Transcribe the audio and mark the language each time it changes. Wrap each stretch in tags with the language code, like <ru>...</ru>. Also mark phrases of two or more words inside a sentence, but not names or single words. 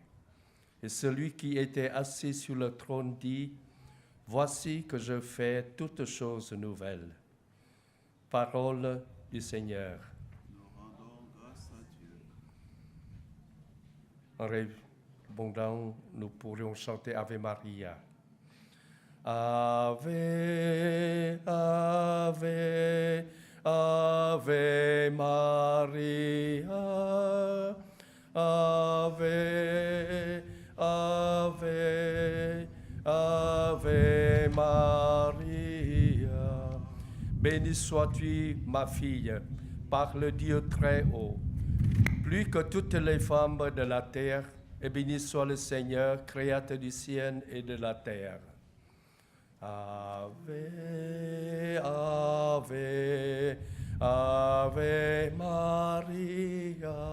<fr>Et celui qui était assis sur le trône dit: Voici que je fais toutes choses nouvelles. Parole du Seigneur. Nous rendons grâce à Dieu. En répondant, nous pourrions chanter Ave Maria.</fr> <la>Ave, Ave, Ave Maria. Ave, Ave, Ave Maria.</la> <fr>Béni sois-tu, ma fille, par le Dieu très haut, plus que toutes les femmes de la terre, et béni soit le Seigneur, créateur du ciel et de la terre.</fr> <la>Ave, Ave, Ave Maria.</la>